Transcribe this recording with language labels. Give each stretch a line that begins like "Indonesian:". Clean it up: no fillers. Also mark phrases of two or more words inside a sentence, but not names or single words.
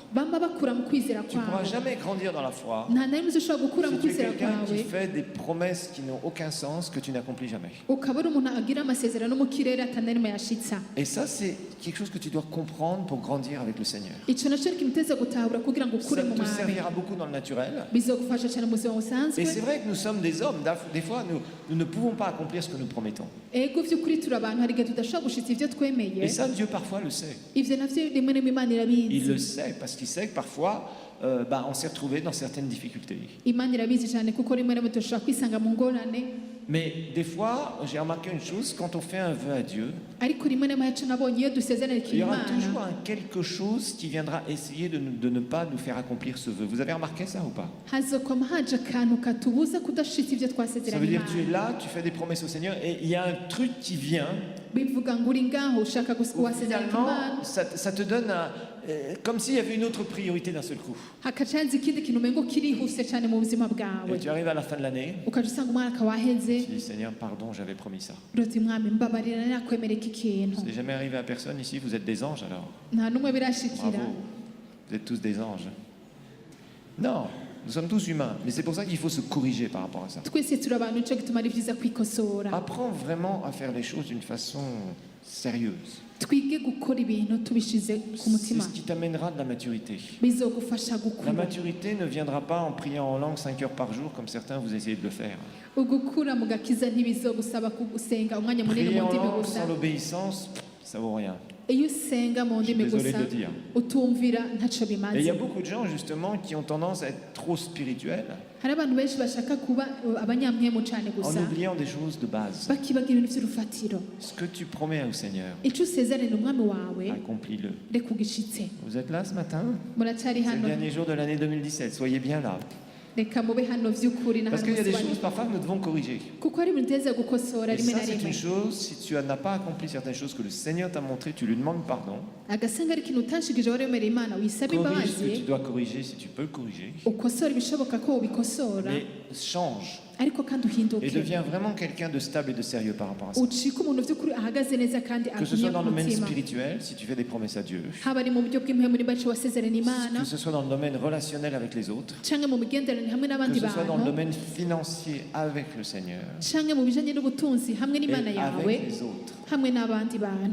Rundi: bamba bakura mu kwizera
French: Tu ne pourras
Rundi: kwabo.
French: jamais grandir dans la foi
Rundi: Nta na rimwe ushobora gukura mu
French: si tu es
Rundi: kwizera
French: quelqu'un qui
Rundi: kwawe
French: fait des promesses qui n'ont aucun sens, que tu n'accomplis jamais.
Rundi: ukaba uri umuntu agira amasezerano mu kirere atanarimo yashitsa.
French: Et ça, c'est quelque chose que tu dois comprendre pour grandir avec le Seigneur.
Rundi: Icyo nacyo kimuteza gutahura kugira ngo ukure
French: Ça
Rundi: mu
French: te
Rundi: mwami,
French: servira beaucoup dans le naturel.
Rundi: bizogufasha cyane mu buzima busanzwe.
French: Et c'est vrai que nous sommes des hommes. Des fois, nous ne pouvons pas accomplir ce que nous promettons.
Rundi: Ego by'ukuri turi abantu, hari igihe tudashobora gushitsa ibyo twemeye.
French: Et ça, Dieu parfois le sait.
Rundi: Ivyo navyo rimwe na rimwe Imana
French: Il
Rundi: irabizi.
French: le sait parce qu'il sait que parfois, on s'est retrouvé dans certaines difficultés.
Rundi: Imana irabizi cyane kuko rimwe na rimwe dushobora kwisanga mu ngorane,
French: Mais des fois, j'ai remarqué une chose, quand on fait un vœu à Dieu,
Rundi: ariko rimwe na rimwe yacu nabonye iyo dusezerana
French: il y aura
Rundi: Imana,
French: toujours un quelque chose qui viendra essayer de ne pas nous faire accomplir ce vœu. Vous avez remarqué ça ou pas?
Rundi: hazokoma haje akantu katubuza kudashitsa ibyo
French: Ça
Rundi: twasezeranye
French: veut dire que tu es
Rundi: Imana.
French: là, tu fais des promesses au Seigneur et il y a un truc qui vient.
Rundi: Bivuga ngo uri ngaho ushaka
French: Où
Rundi: wasezerana
French: finalement,
Rundi: Imana,
French: ça te donne comme s'il y avait une autre priorité d'un seul coup.
Rundi: hakaca haza ikindi kintu umengo kirihuse cyane mu buzima
French: Et
Rundi: bwawe,
French: tu arrives à la fin de l'année,
Rundi: ukaja usanga umwaka waheze,
French: tu dis Seigneur, pardon, j'avais promis ça.
Rundi: uti mwami mbabarira nakwemera iki kintu.
French: C'est jamais arrivé à personne ici, vous êtes des anges alors.
Rundi: Nta n'umwe birashikira.
French: Bravo. Vous êtes tous des anges. Non, nous sommes tous humains, mais c'est pour ça qu'il faut se corriger par rapport à ça.
Rundi: Twese turi abantu, nico gituma ari byiza kwikosora.
French: Apprends vraiment à faire les choses d'une façon sérieuse.
Rundi: Twige gukora ibintu tubishize ku
French: C'est
Rundi: mutima,
French: ce qui t'amènera de la maturité.
Rundi: bizogufasha
French: La
Rundi: gukura.
French: maturité ne viendra pas en priant en langue 5 heures par jour, comme certains vous essayez de le faire.
Rundi: Ugukura mu gakiza ntibizogusaba gusenga umwanya munini
French: Prier
Rundi: mu
French: en
Rundi: ndimi
French: langue
Rundi: gusa.
French: sans l'obéissance, ça vaut rien.
Rundi: Iyo usenga mu ndimi
French: désolé
Rundi: gusa
French: de le dire.
Rundi: utumvira ntacyo
French: Et il y a
Rundi: bimaze.
French: beaucoup de gens justement qui ont tendance à être trop spirituels
Rundi: Hari abantu benshi bashaka kuba abanyamwemu cyane
French: en
Rundi: gusa,
French: oubliant des choses de base.
Rundi: bakibagira ibintu by'urufatiro.
French: Ce que tu promets au Seigneur,
Rundi: Icyo usezerana umwami wawe
French: accomplis-le.
Rundi: reka ugishitse.
French: Vous êtes là ce matin?
Rundi: Muracyari
French: C'est le
Rundi: hano,
French: dernier jour de l'année 2017, soyez bien là.
Rundi: reka mube hano by'ukuri na
French: Parce
Rundi: hano
French: qu'il y a des
Rundi: musobanure.
French: choses parfois que nous devons corriger.
Rundi: Kuko hari ibintu uteza gukosora
French: Et
Rundi: rimwe
French: ça,
Rundi: na
French: c'est
Rundi: rimwe.
French: une chose, si tu n'as pas accompli certaines choses que le Seigneur t'a montré, tu lui demandes pardon.
Rundi: Agasanga ari ikintu utashikije waremera Imana, wisaba
French: Corrige ce que tu
Rundi: imbabazi,
French: dois corriger si tu peux le corriger.
Rundi: ukosora ibishoboka ko ubikosora,
French: Mais change.
Rundi: ariko kandi
French: Et
Rundi: uhinduke
French: deviens vraiment quelqu'un de stable et de sérieux par rapport à ça.
Rundi: ucike umuntu by'ukuri ahagaze neza kandi
French: Que ce
Rundi: agumye
French: soit dans
Rundi: ku
French: le domaine
Rundi: mutima
French: spirituel, si tu fais des promesses à Dieu,
Rundi: haba ari mu buryo bw'impemu niba arico wasezerana imana
French: que ce soit dans le domaine relationnel avec les autres,
Rundi: canke mu migenderanire hamwe
French: que
Rundi: n'abandi
French: ce soit dans le
Rundi: bantu
French: domaine financier avec le Seigneur
Rundi: canke mu bijanye n'ubutunzi hamwe
French: et
Rundi: n'imana yawe
French: avec les autres.
Rundi: hamwe n'abandi bantu